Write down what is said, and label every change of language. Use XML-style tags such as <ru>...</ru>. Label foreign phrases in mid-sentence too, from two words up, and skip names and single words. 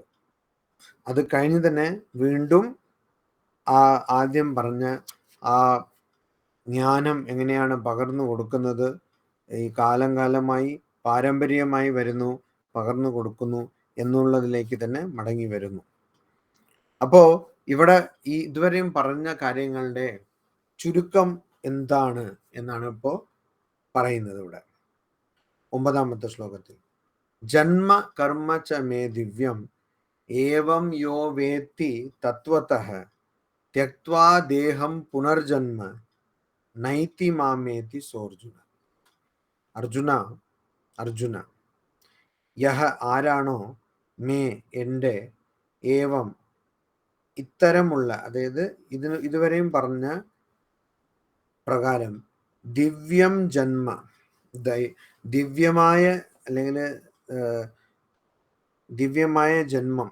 <ml>അത് കഴിഞ്ഞ് തന്നെ വീണ്ടും ആ ആദ്യം പറഞ്ഞ ആ ജ്ഞാനം എങ്ങനെയാണ് പകർന്നു കൊടുക്കുന്നത്, ഈ കാലം കാലമായി പാരമ്പര്യമായി വരുന്നു, പകർന്നു കൊടുക്കുന്നു എന്നുള്ളതിലേക്ക് തന്നെ മടങ്ങി വരുന്നു. അപ്പോ ഇവിടെ ഈ ഇതുവരെയും പറഞ്ഞ കാര്യങ്ങളുടെ ചുരുക്കം എന്താണ് എന്നാണ് ഇപ്പോൾ പറയുന്നത് ഇവിടെ 9ാമത്തെ ശ്ലോകത്തിൽ.</ml> <sa>ജന്മ കർമ്മ ച മേ ദിവ്യം ഏവം യോ വേത്തി തത്വതഃ ത്യക്ത്വാ ദേഹം പുനർജന്മ നൈതി മാമേതി സോർജുന.</sa> <ml>അർജുന യഹ ആരാണോ മേ എൻ്റെ ഏവം ഇത്തരമുള്ള, അതായത് ഇതുവരെയും പറഞ്ഞ പ്രകാരം</ml> <sa>ദിവ്യം ജന്മ,</sa> <ml>ദിവ്യമായ അല്ലെങ്കിൽ ദിവ്യമായ ജന്മം.</ml>